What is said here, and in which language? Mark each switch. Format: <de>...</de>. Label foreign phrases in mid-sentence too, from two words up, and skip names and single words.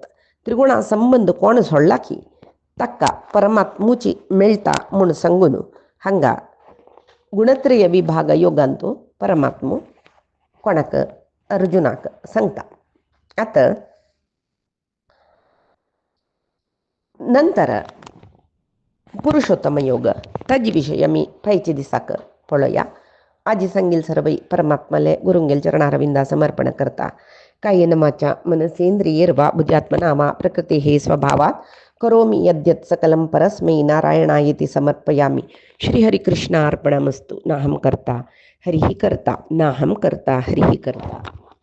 <kok>त्रिगुणा संबंध कोण सोडला की ताका परमात्मुची मेळटा म्हूण सांगून हांगा गुणत्रय विभाग योगांतू परमात्मो कोणाक अर्जुनाक सांगता. आता नंतर पुरुषोत्तम योग ताजे विशय आमी फायच्या दिसाक पळोवया. आजी सांगील सर्वई परमात्माले गुरुंगेल चरणारविंदा समर्पण करता.</kok> <sa>कायेन वाचा मनसेंद्रियैर्वा बुद्ध्यात्मना वा प्रकृतेः स्वभावात् करोमि यद्यत् सकलं परस्मै नारायणायेति समर्पयामि. श्रीहरिकृष्णार्पणमस्तु. नाहं कर्ता हरिः कर्ता नाहं कर्ता हरिः कर्ता.</sa>